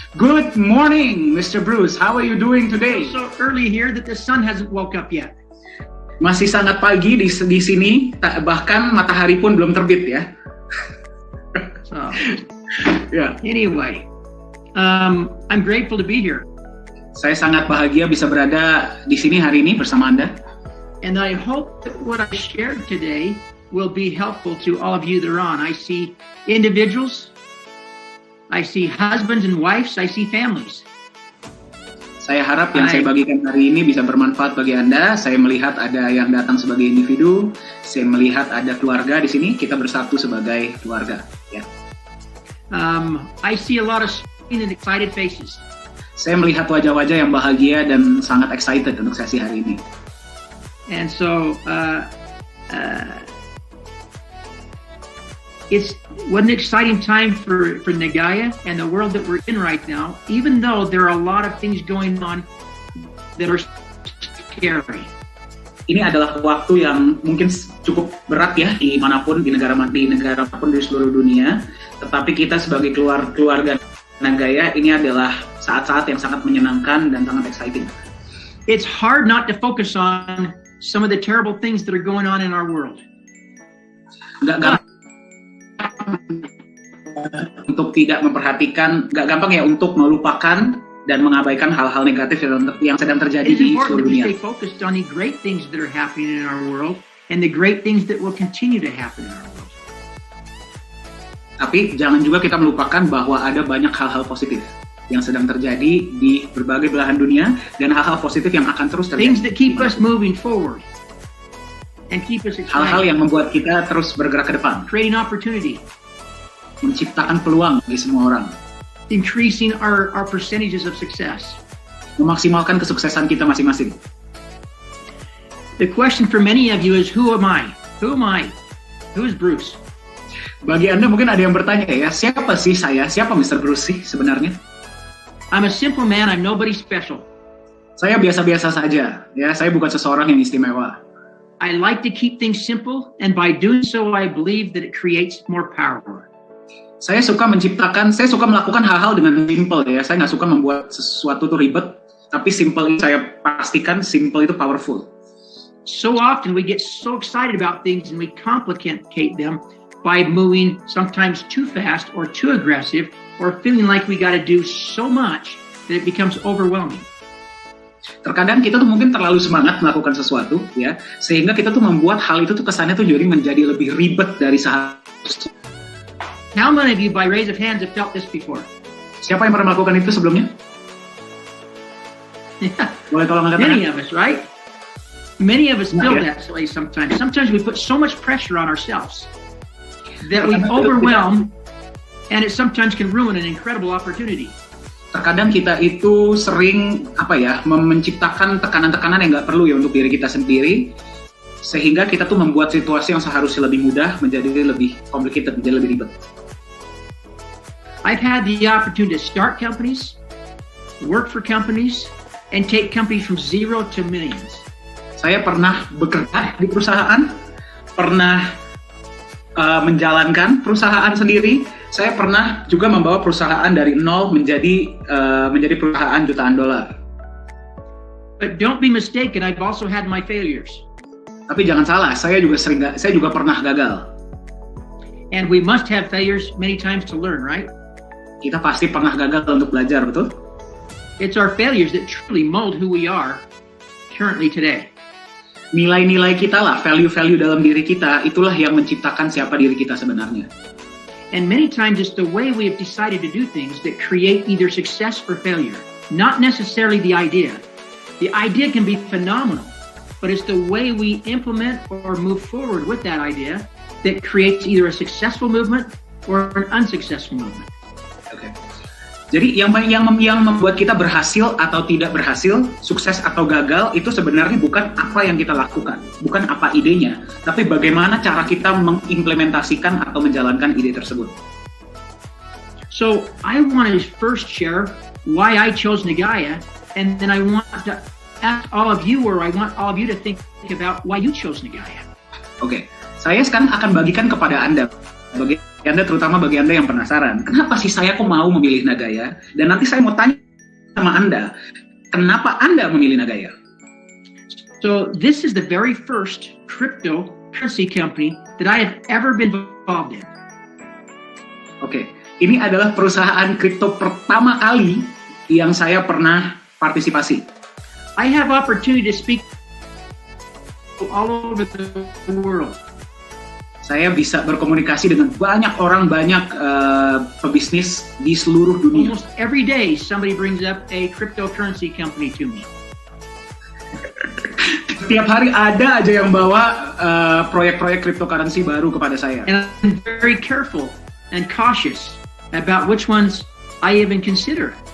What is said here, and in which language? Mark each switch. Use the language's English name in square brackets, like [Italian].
[English] Good morning, Mr. Bruce. How are you doing today? So early here that the sun hasn't woke up yet. [Indonesian] Masih sangat pagi di sini, bahkan matahari pun belum terbit ya. [English] So... Yeah. Anyway, I'm grateful to be here. Saya sangat bahagia bisa berada di sini hari ini bersama Anda. And I hope that what I shared today will be helpful to all of you that are on. I see individuals, I see husbands and wives, I see families. [Indonesian] Saya harap yang saya bagikan hari ini bisa bermanfaat bagi Anda. Saya melihat ada yang datang sebagai individu, saya melihat ada keluarga di sini, kita bersatu sebagai keluarga. Ya. [English] I see a lot of smiling and excited faces. [Indonesian] Saya melihat wajah-wajah yang bahagia dan sangat excited untuk sesi hari ini. [English] And so, it's what an exciting time for Nagaya and the world that we're in right now, even though there are a lot of things going on that are scary. [Indonesian] Ini adalah waktu yang mungkin cukup berat ya dimanapun, di negara manapun di seluruh dunia. Tetapi kita sebagai keluarga Nagaya, ini adalah saat-saat yang sangat menyenangkan dan sangat exciting. [English] It's hard not to focus on some of the terrible things that are going on in our world. [Indonesian] Nggak gampang untuk tidak memperhatikan, nggak gampang ya untuk melupakan dan mengabaikan hal-hal negatif yang sedang terjadi di seluruh dunia. [English] It's important to stay focused on the great things that are happening in our world and the great things that will continue to happen in our world. [Indonesian] Tapi jangan juga kita melupakan bahwa ada banyak hal-hal positif yang sedang terjadi di berbagai belahan dunia dan hal-hal positif yang akan terus terjadi. [English] Things that keep us moving forward and keep us excited. [Indonesian] Hal-hal yang membuat kita terus bergerak ke depan. [English] Creating opportunity. [Indonesian] Menciptakan peluang bagi semua orang. [English] Increasing our percentages of success. [Indonesian] Memaksimalkan kesuksesan kita masing-masing. [English] The question for many of you is, who am I? Who am I? Who is Bruce? [Indonesian] Bagi Anda mungkin ada yang bertanya ya, siapa sih saya? Siapa Mr. Bruce sih sebenarnya? [English] I'm a simple man, I'm nobody special. [Indonesian] Saya biasa-biasa saja, ya. Saya bukan seseorang yang istimewa. [English] I like to keep things simple, and by doing so, I believe that it creates more power. [Indonesian] Saya suka melakukan hal-hal dengan simple ya. Saya nggak suka membuat sesuatu itu ribet, tapi simple itu saya pastikan simple itu powerful. [English] So often we get so excited about things and we complicate them by moving sometimes too fast or too aggressive or feeling like we got to do so much that it becomes overwhelming. [Indonesian] Terkadang kita tuh mungkin terlalu semangat melakukan sesuatu ya, sehingga kita tuh membuat hal itu tuh kesannya tuh jadi menjadi lebih ribet dari seharusnya. [English] How many of you by raise of hands have felt this before? [Indonesian] Siapa yang pernah melakukan itu sebelumnya? Boleh tolong angkat tangan? [English] Many of us, right? Many of us feel that way sometimes. Sometimes we put so much pressure on ourselves that we overwhelm, and it sometimes can ruin an incredible opportunity. [Indonesian] Terkadang kita itu sering menciptakan tekanan-tekanan yang nggak perlu ya untuk diri kita sendiri, sehingga kita tuh membuat situasi yang seharusnya lebih mudah menjadi lebih complicated, menjadi lebih ribet. [English] I've had the opportunity to start companies, work for companies, and take companies from zero to millions. [Indonesian] Saya pernah bekerja di perusahaan, pernah menjalankan perusahaan sendiri. Saya pernah juga membawa perusahaan dari nol menjadi perusahaan jutaan dolar. [English] But don't be mistaken, I've also had my failures. [Indonesian] Tapi jangan salah, saya juga pernah gagal. [English] And we must have failures many times to learn, right? [Indonesian] Kita pasti pernah gagal untuk belajar, betul? [English] It's our failures that truly mold who we are currently today. [Indonesian] Nilai-nilai kita lah, value-value dalam diri kita, itulah yang menciptakan siapa diri kita sebenarnya. [English] And many times it's the way we have decided to do things that create either success or failure, not necessarily the idea. The idea can be phenomenal, but it's the way we implement or move forward with that idea that creates either a successful movement or an unsuccessful movement. Okay. [Indonesian] Jadi yang membuat kita berhasil atau tidak berhasil, sukses atau gagal, itu sebenarnya bukan apa yang kita lakukan, bukan apa idenya, tapi bagaimana cara kita mengimplementasikan atau menjalankan ide tersebut. [English] So I want to first share why I chose Nagaya, and then I want to ask all of you, or I want all of you to think about why you chose Nagaya. [Indonesian] Oke, saya sekarang akan bagikan kepada Anda, terutama bagi Anda yang penasaran, kenapa sih saya kok mau memilih Nagaya? Dan nanti saya mau tanya sama Anda, kenapa Anda memilih Nagaya? [English] So this is the very first cryptocurrency company that I have ever been involved in. [Indonesian] Oke, ini adalah perusahaan kripto pertama kali yang saya pernah partisipasi. [English] I have opportunity to speak all over the world. [Indonesian] Saya bisa berkomunikasi dengan banyak orang, banyak pebisnis di seluruh dunia. [English] Almost every day somebody brings up a cryptocurrency company to me. [Indonesian] Setiap hari ada aja yang bawa proyek-proyek cryptocurrency baru kepada saya. [English] And I'm very careful and cautious about which ones I even consider.